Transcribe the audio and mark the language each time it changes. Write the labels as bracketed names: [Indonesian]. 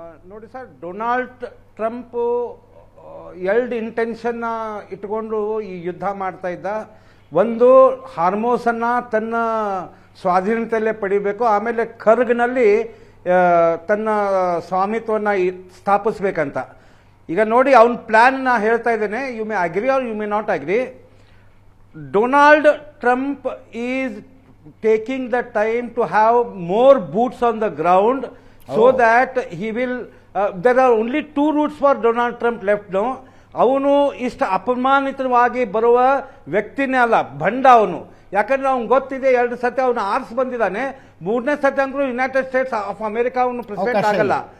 [Kannada] ನೋಡಿ sir, Donald Trump ಎರಡು ಇಂಟೆನ್ಷನ್ನ ಇಟ್ಕೊಂಡು ಈ ಯುದ್ಧ ಮಾಡ್ತಾ ಇದ್ದ. ಒಂದು, ಹಾರ್ಮೋಸನ್ನು ತನ್ನ ಸ್ವಾಧೀನತೆಯಲ್ಲೇ ಪಡಿಬೇಕು, ಆಮೇಲೆ ಖರ್ಗ್ನಲ್ಲಿ ತನ್ನ ಸ್ವಾಮಿತ್ವವನ್ನು ಸ್ಥಾಪಿಸ್ಬೇಕಂತ. ಈಗ ನೋಡಿ, ಅವನ ಪ್ಲ್ಯಾನ್ನ ಹೇಳ್ತಾ ಇದ್ದೇನೆ, [English] You may agree or you may not agree. Donald Trump is taking the time to have more boots on the ground so that he will, there are only 2 routes for Donald Trump left now. [Kannada] ಅವನು ಇಷ್ಟು ಅಪಮಾನಿತವಾಗಿ ಬರುವ ವ್ಯಕ್ತಿನೇ ಅಲ್ಲ, ಭಂಡ ಅವನು. ಯಾಕಂದ್ರೆ ಅವ್ನು ಗೊತ್ತಿದೆ, 2 ಸತಿ ಅವನು ಆರ್ಸ್ ಬಂದಿದ್ದಾನೆ, 3ನೇ ಸತಿ ಅಂದ್ರೂ ಯುನೈಟೆಡ್ ಸ್ಟೇಟ್ಸ್ ಆಫ್ ಅಮೆರಿಕ ಅವನು ಪ್ರೆಸಿಡೆಂಟ್ ಆಗಲ್ಲ.